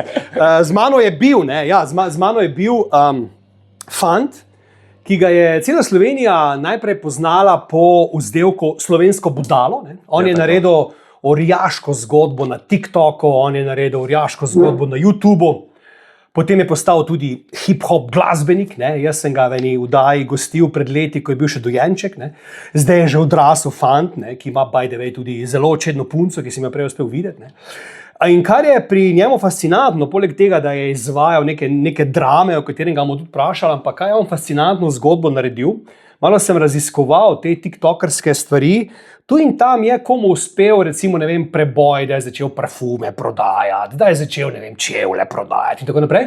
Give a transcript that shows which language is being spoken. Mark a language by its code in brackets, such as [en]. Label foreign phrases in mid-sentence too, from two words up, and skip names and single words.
[sl] Z mano je bil, ne, ja, z mano je bil fant, ki ga je cela Slovenija najprej poznala po vzdevku Slovensko budalo, ne. On je naredil orjaško zgodbo na TikToku, on je naredil orjaško zgodbo na YouTubu, potem je postal tudi hip-hop glasbenik, ne? Jaz sem ga v eni vdaji gostil pred leti, ko je bil še dojenček, ne? Zdaj je že odrasel fant, ne? Ki ima [en] by the way [sl] tudi zelo očedno punco, ki si me prej uspel videti. Ne? In kar je pri njemu fascinantno, poleg tega, da je izvajal neke drame, o katerem ga bomo tudi vprašali, ampak kaj je on fascinantno zgodbo naredil, malo sem raziskoval te tiktokerske stvari. Tu in tam je komu uspel, recimo, ne vem, preboj, da je začel parfume prodajati, da je začel, ne vem, čevlje prodajati in tako naprej.